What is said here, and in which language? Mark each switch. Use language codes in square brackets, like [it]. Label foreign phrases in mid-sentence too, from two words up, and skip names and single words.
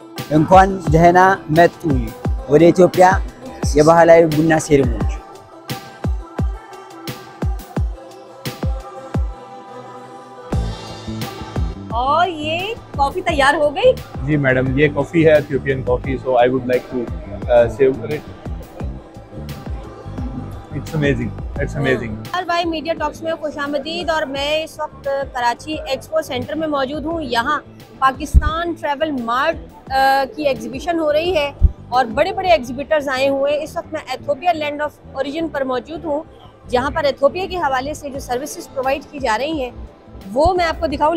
[am] እንኳን ደህና መጡ ወደ ኢትዮጵያ የባህላዊ ቡና ሴሬሞኒ። [ur] اور یہ کافی تیار ہو گئی? جی میڈم، یہ کافی ہے ایتھوپین کافی, [en] So I would like to save it. It's amazing. [ur] ہر بھائی میڈیا ٹاکس میں خوش آمدید۔ اور میں اس وقت کراچی ایکسپو سینٹر میں موجود ہوں. یہاں پاکستان ٹریول مارٹ کی ایگزیبیشن ہو رہی ہے اور بڑے بڑے ایگزیبیٹرز آئے ہوئے ہیں. اس وقت میں ایتھوپیا لینڈ آف اوریجن پر موجود ہوں، جہاں پر ایتھوپیا کے حوالے سے جو [en] services provide [ur] کی جا رہی ہیں وہ میں آپ کو دکھاؤں.